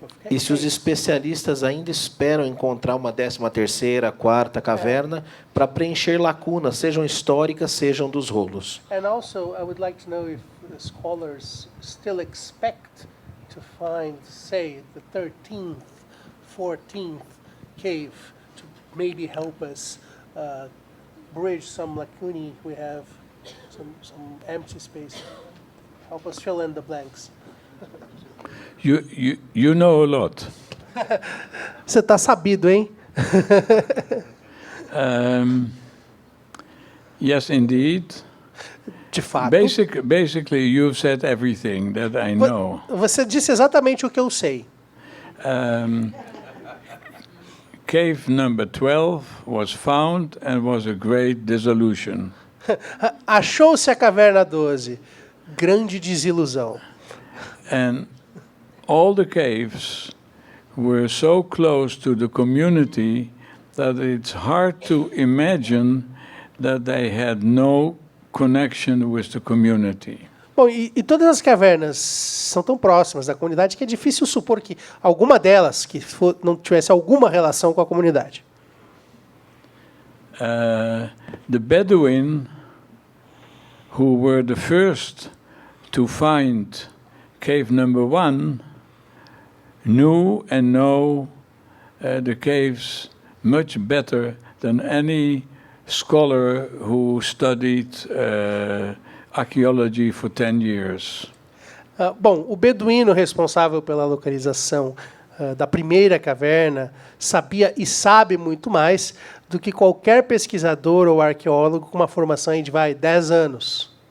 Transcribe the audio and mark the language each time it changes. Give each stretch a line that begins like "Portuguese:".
Portuguese: E se os especialistas ainda esperam encontrar uma 13ª, 4ª caverna para preencher lacunas, sejam históricas, sejam dos rolos.
English: And also, I would like to know if the scholars still expect to find, say, the 13th, 14th cave to maybe help us bridge some lacunae we have, some empty space. Help us fill in the blanks. You know a lot.
Portuguese: Você está sabido, hein?
English: Yes, indeed.
Portuguese: De fato.
English: Basically, you've said everything that I know.
Portuguese: Você disse exatamente o que eu sei.
English: Cave number 12 was found and was a great dissolution.
Portuguese: Achou-se a caverna 12. Grande desilusão.
English: And all the caves were so close to the community that it's hard to imagine that they had no connection with the community.
Portuguese: Bom, e todas as cavernas são tão próximas da comunidade que é difícil supor que alguma delas não tivesse alguma relação com a comunidade.
English: The Bedouin, who were the first to find cave number 1, knew and know the caves much better than any scholar who studied archaeology for 10 years.
Portuguese: Bom, o beduíno responsável pela localização da primeira caverna sabia e sabe muito mais do que qualquer pesquisador ou arqueólogo com uma formação de 10 anos.